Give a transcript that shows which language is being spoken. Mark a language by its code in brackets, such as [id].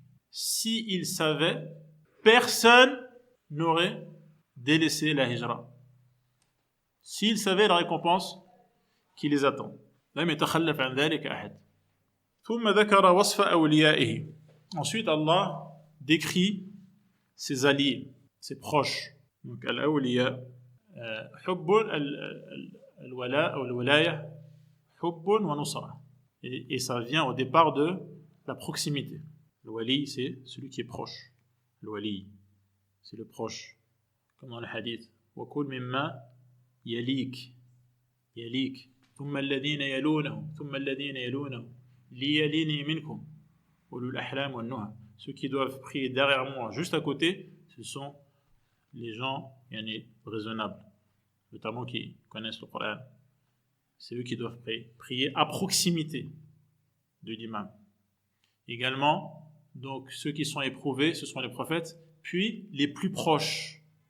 [fr] Si ils savaient, personne n'aurait délaissé la hijra. S'ils savaient la récompense qui les attend. [ar] لم يتخلف عن ذلك أحد. ثم ذكر وصف أوليائه. [fr] Ensuite, Allah décrit ses alliés, ses proches. [ar] Donc, al-awliya, حب الولاء أو الولاية, حب ونصرة. [fr] Et ça vient au départ de la proximité. Le wali, c'est celui qui est proche. Le wali, c'est le proche. Comme dans le hadith. [ar] وَكُلْ مِمَّا يَلِيكَ. يَلِيكَ. ثم الذين يلونهم ثم الذين يلونهم ليلين منكم أولو الأحلام والنهى. [fr] Ceux qui doivent prier derrière moi, juste à côté, ce sont les gens raisonnables, notamment qui connaissent le Coran. C'est eux qui doivent prier à proximité de l'imam. Également, donc ceux qui sont éprouvés, ce sont les prophètes, puis les plus proches.